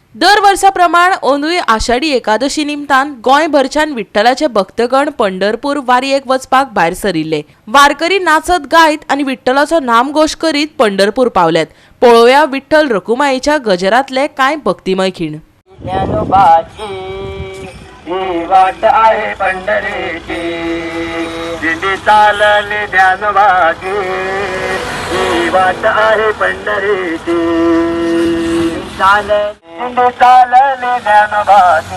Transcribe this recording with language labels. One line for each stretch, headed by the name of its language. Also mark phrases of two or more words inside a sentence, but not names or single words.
Konkani: दर वर्षाप्रमाण अंदूय आषाढी एकादशी निमतान गोंयभरच्यान विठ्ठलाचे भक्तगण पंढरपूर वारयेक वचपाक भायर सरिल्ले। वारकरी नाचत गायत आनी विठ्ठलाचो नामघोष करीत पंढरपूर पावल्यात। पळोवया विठ्ठल रखुमाईच्या गजरातले कांय भक्तिमय खीण।
Marathi: ही वाट आहे पंढरीची, दिंडी चालली ज्ञानोबाची। ही वाट आहे पंढरीची, दिंडी चालली ज्ञानोबाची।